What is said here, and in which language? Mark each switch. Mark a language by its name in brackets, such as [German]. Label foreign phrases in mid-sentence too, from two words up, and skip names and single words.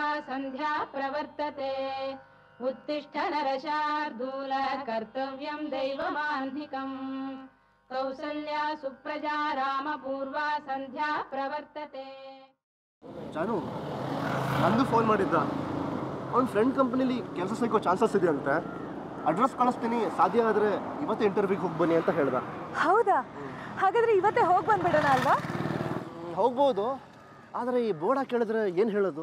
[Sanskrit] संध्या प्रवर्तते उत्तिष्ठ नरशार्दूल कर्तव्यं दैवमान्धिकम् कौसल्या सुप्रजा रामपूर्वा संध्या प्रवर्तते. [Kannada] ಜಾನು, ನಂದು ಫೋನ್ ಮಾಡಿದ್ದ. ಅವ್ನ ಫ್ರೆಂಡ್ ಕಂಪ್ನಿಲಿ ಕೆಲಸ ಸಿಗೋ ಚಾನ್ಸಸ್ ಇದೆ ಅಂತೆ. ಅಡ್ರೆಸ್ ಕಳಿಸ್ತೀನಿ, ಸಾಧ್ಯ ಆದರೆ ಇವತ್ತೇ ಇಂಟರ್ವ್ಯೂಗೆ ಹೋಗಿ ಬನ್ನಿ ಅಂತ ಹೇಳ್ದ. ಹೌದಾ? ಹಾಗಾದ್ರೆ ಇವತ್ತೇ ಹೋಗಿ ಬಂದ್ಬಿಡೋಣ ಅಲ್ವಾ? ಹೋಗ್ಬೋದು, ಆದರೆ ಈ ಬೋರ್ಡ ಕೇಳಿದ್ರೆ ಏನು ಹೇಳೋದು?